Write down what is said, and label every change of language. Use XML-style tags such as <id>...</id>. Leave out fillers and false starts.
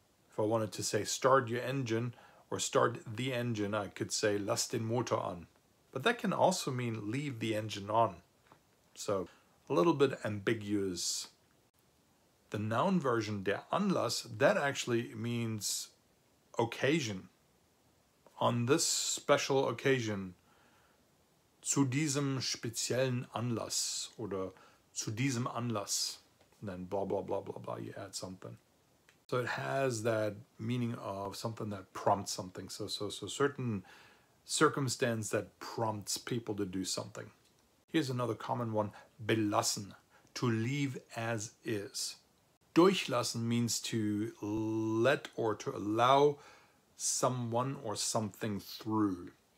<en>If I wanted to say start your engine or start the engine, I could say</en> <de>lass den Motor an.</de> <en>But that can also mean leave the engine on. So a little bit ambiguous. The noun version, der Anlass, that actually means occasion. On this special occasion,</en> <de>zu diesem speziellen Anlass, oder zu diesem Anlass.</de> <en>And then blah, blah, blah, blah, blah, you add something. So it has that meaning of something that prompts something. So certain circumstance that prompts people to do something. Here's another common one, belassen, to leave as is. Durchlassen means to let or to allow someone or something through.</en>